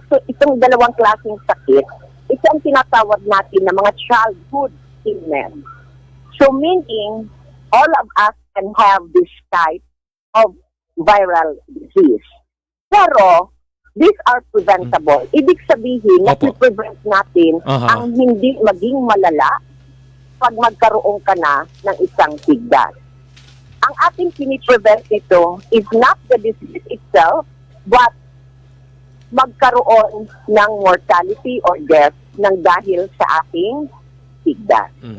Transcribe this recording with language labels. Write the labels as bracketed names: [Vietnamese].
[Filipino] Itong dalawang klaseng sakit, ito ang tinatawag natin na mga childhood illness. [English] So meaning, all of us can have this type of viral disease. Pero, these are preventable. [Filipino] Ibig sabihin, na-prevent natin ang hindi maging malala pag magkaroon ka na ng isang tigdas. Ang ating piniprevent nito is not the disease itself, but magkaroon ng mortality or death ng dahil sa ating tigdas.